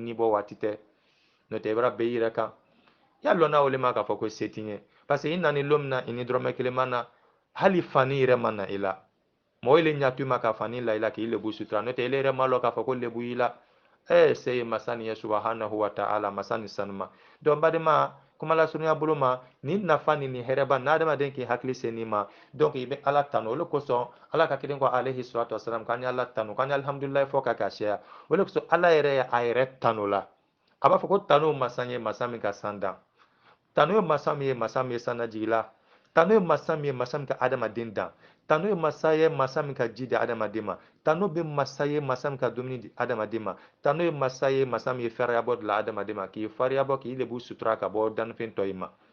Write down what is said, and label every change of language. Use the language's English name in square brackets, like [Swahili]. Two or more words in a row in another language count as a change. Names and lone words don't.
[Bambara] ni bɔ waati tɛ n'o tɛ i bara bɛ i yɛrɛ kan i y'a lɔn n'a wele ma k'a fɔ ko se t'i ye [French] parce que [Bambara] i nani don min na i ni dɔrɔmɛ kelen ma na hali fani yɛrɛ ma na i la mɔgɔ le ɲatu ma ka fani la i la k'i lebu sutura n'o tɛ ile yɛrɛ ma lɔ k'a fɔ ko lebu i la se ye masa nin ye [Arabic] سبحانه وتعالى [Bambara] masa nin sanuma donc badema kuma lasurunya bolo ma nin nafa ni nin hɛrɛba n'a adamaden k'i hakili se nin ma donc i bɛ ala tanu o le kosɔn ala ka kelen ko [Arabic] عليه الصلاة والسلام [Bambara] k'an ye ala tanu k'an ye alhamdulilayi fɔ ka k'a seya o le kosɔn ala yɛrɛ ye a yɛrɛ tanu la a b'a fɔ ko tanu masa ye masa min ka san dan tanu ye masa min ye masa min ye san najigila tanu ye masa min ye masa min ka adamaden dan tanu ye masa ye masa min ka ji di adamaden ma tanu bɛ masa ye masa min ka dumuni di adamaden ma tanu ye masa ye masa min ye fɛrɛyabɔ dilan adamaden ma k'i fariyabɔ k'i lebu sutura ka bɔ dannifɛn tɔ in ma